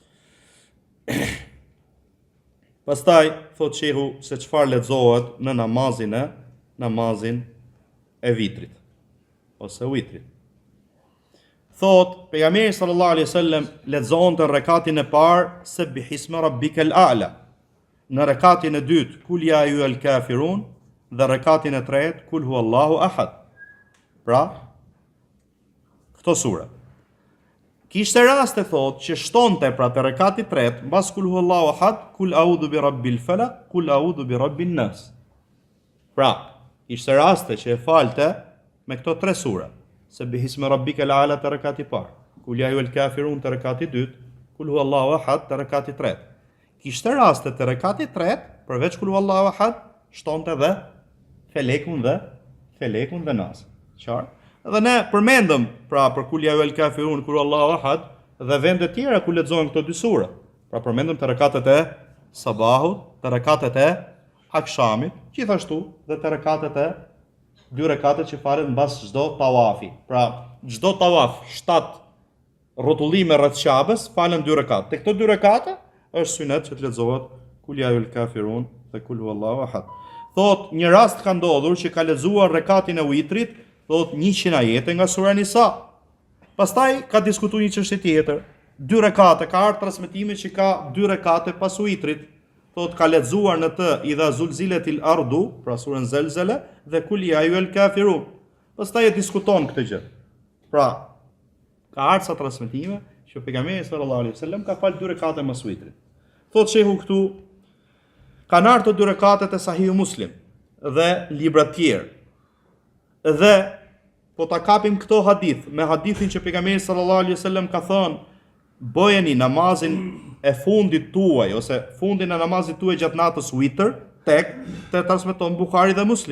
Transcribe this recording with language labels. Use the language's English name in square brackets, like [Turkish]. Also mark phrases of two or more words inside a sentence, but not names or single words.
[Albanian] Pastaj thot shehu se çfarë lexohet në namazin e vitrit ose vitrit. Thot pejgamberi [Arabic] صلى الله عليه وسلم [Albanian] lexonte rekatin e parë Subbihisma rabbikal a'la. Në rekatin e dytë Kul ya ayyuhal kafirun dhe rekatin e tretë Kul huwallahu ahad. Pra, këto sura. Kishte raste thot që shtonte pra të rekati tretë, mbas Kul huwallahu ahad, Kul a'udhu bi rabbil falaq, Kul a'udhu bi rabbin nas. Pra, kishte raste që e falte me këto 3 sura. Subbihisma rabbikal a'la të rekati parë, Kul ya ayyuhal kafirun të rekati dytë, Kul huwallahu ahad të rekati tretë. Kishte raste të rekati tretë, përveç Kul huwallahu ahad, shtonte dhe felekun dhe nas. Qartë? Dhe ne përmendëm pra për Kul ya ayyuhal kafirun, Kul huwallahu ahad dhe vende tjera ku lexohen këto 2 sura. Pra përmendëm të rekatet e sabahut, të rekatet e akshamit, gjithashtu dhe të rekatet e 2 rekatet që falen mbas çdo tawafi. Pra çdo tawaf 7 rrotullime rreth Ka'bes falen 2 rekat. Te këto 2 rekate është sunet që të lexohet Kul ya ayyuhal kafirun dhe Kul huwallahu ahad. Thot një rast ka ndodhur që ka lexuar rekatin e vitrit, thot 100 ajete nga sura Nisa. Pastaj ka diskutuar një çështje tjetër. 2 rekate, ka ardhur transmetime që ka 2 rekate pas vitrit. Thot ka lexuar në të idha zulziletil ardu, pra surën Zelzele, dhe Kul ya ayyuhal kafirun. Pastaj e diskuton këtë gjë. Pra, ka ardhur sa transmetime që pejgamberi [Arabic] صلى الله عليه وسلم [Albanian] ka fal 2 rekate mas vitrit. Thot shehu këtu kanë ardhur 2 rekatet e Sahihu Muslim dhe libra të tjerë. Dhe po ta kapim këto hadith me hadithin që pejgamberi [Arabic] صلى الله عليه وسلم [Albanian] ka thënë bëjeni namazin e fundit tuaj ose fundin e namazit tuaj gjatë natës witr tek të transmeton Buhari dhe Muslim.